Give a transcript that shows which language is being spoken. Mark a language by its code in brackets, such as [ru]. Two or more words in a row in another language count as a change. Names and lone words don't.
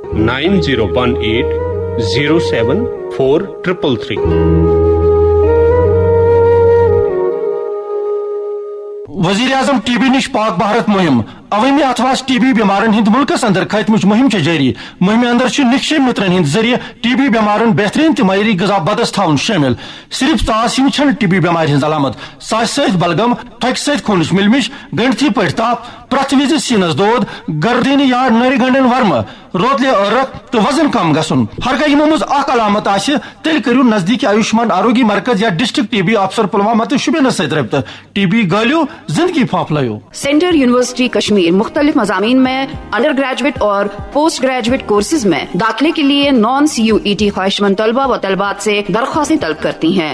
[ks] 9018074333। वजीर आजम टीबी निश पाक भारत मुहिम अवमी अथवास टीबी बीमारन हिंद मुल्कस अंदर खतमच मुहिम जारी। मुहिम अंदर निक्षय मित्रन हिंद जरिए टीबी बीमारन बेहतरीन तो मयरी गजा बदस थवन शामिल। सिर्फ तासीम छन टीबी बीमार हिंद अलामत सास सत बलगम थक सत खूनच मिलमिश गंडथी पट ताप प्रथ विज सीनस दोद गर्दनी या नर गंडन वर्म रोतले अर्रक तो वजन कम गसन हर कह यमो मज अख अलामत आसि तेल करियो नजदीकी आयुष्मान आरोग्य मरकज या [en] district TB officer [ks] पुलवामा तो शुबेनस सत रब्त। टीबी गलियो जिंदगी फाफलायो। [ur] سینٹرل یونیورسٹی کشمیر مختلف مضامین میں [en] under graduate [ur] اور [en] post graduate courses [ur] میں داخلے کے لیے نان CUET خواہشمند طلبہ و طالبات سے درخواستیں طلب کرتی ہیں.